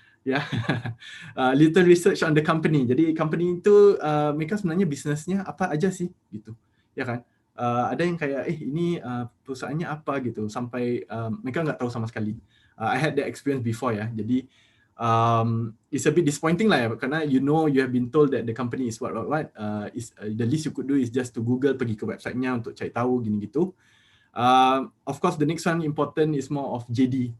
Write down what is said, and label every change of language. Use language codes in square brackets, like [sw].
[en] Ya, little research on the company. [id] Jadi company itu mereka sebenarnya bisnesnya apa aja sih gitu, ya kan? Ada yang kayak ini perusahaannya apa gitu, sampai mereka nggak tahu sama sekali. [en] I had that experience before [id] ya. Jadi [en] it's a bit disappointing [id] lah ya, karena [en] you have been told that the company is what. The least you could do is just to Google, [id] pergi ke website-nya untuk cari tahu gini gitu. [en] Of course, the next one important is more of JD.